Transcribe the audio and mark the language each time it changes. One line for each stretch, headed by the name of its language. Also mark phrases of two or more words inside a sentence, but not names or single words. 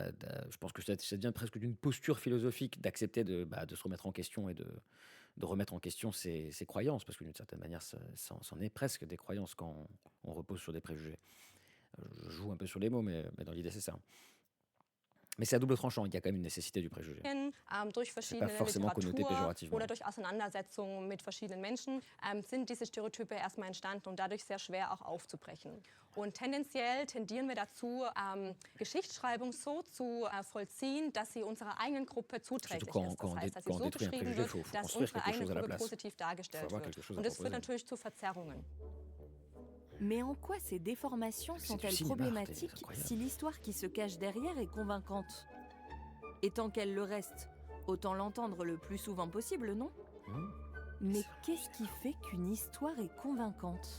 French: Je pense que ça devient presque d'une posture philosophique d'accepter de se remettre en question et de remettre en question ses croyances, parce que d'une certaine manière, c'en est presque des croyances quand on repose sur des préjugés. Je joue un peu sur les mots, mais dans l'idée, c'est ça. Mais c'est à double tranchant, il y a quand même une nécessité du préjugé.
German: Durch verschiedene
French: forcément connoté
German: Literatur
French: péjorativement.
German: oder durch Auseinandersetzungen mit verschiedenen Menschen sind diese Stereotype erstmal entstanden und dadurch sehr schwer auch aufzubrechen. Und tendenziell tendieren wir dazu, Geschichtsschreibung so zu vollziehen, dass sie unserer eigenen Gruppe zuträglich
French: quand-
German: ist.
French: quand
German: Das
French: on
German: heißt, dass sie
French: quand on
German: so
French: détruit un
German: geschrieben
French: préjugé,
German: wird,
French: faut
German: dass
French: construire
German: unsere
French: quelque
German: eigene
French: chose à la
German: Gruppe
French: place.
German: positiv dargestellt
French: avoir
German: wird.
French: quelque chose à
German: Und das führt
French: proposer.
German: natürlich zu Verzerrungen.
French: Mais en quoi ces déformations C'est du sont-elles cinéma, Arte, problématiques c'est incroyable. si l'histoire qui se cache derrière est convaincante? Et tant qu'elle le reste, autant l'entendre le plus souvent possible, non? Mais qu'est-ce qui fait qu'une histoire est convaincante?